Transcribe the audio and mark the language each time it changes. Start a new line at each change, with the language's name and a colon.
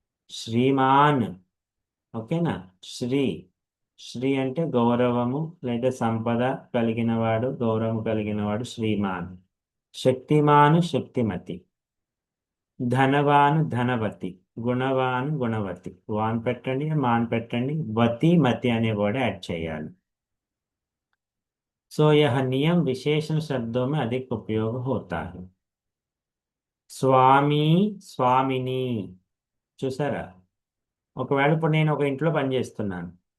Telugu: శ్రీమాన్. ఓకేనా. శ్రీ, శ్రీ అంటే గౌరవము లేదా సంపద కలిగినవాడు, గౌరవము కలిగినవాడు శ్రీమాన్. శక్తిమాను శక్తిమతి. ధనవాన్ ధనవతి. గుణవాన్ గుణవతి. వాన్ పెట్టండి, మాన్ పెట్టండి, వతి మతి అనే వర్డ్ యాడ్ చేయాలి.
Hindi: సో यह नियम विशेषण शब्दों में अधिक उपयोग होता है.
Telugu: స్వామి స్వామిని. చూసారా, ఒకవేళ ఇప్పుడు నేను ఒక ఇంట్లో పనిచేస్తున్నాను.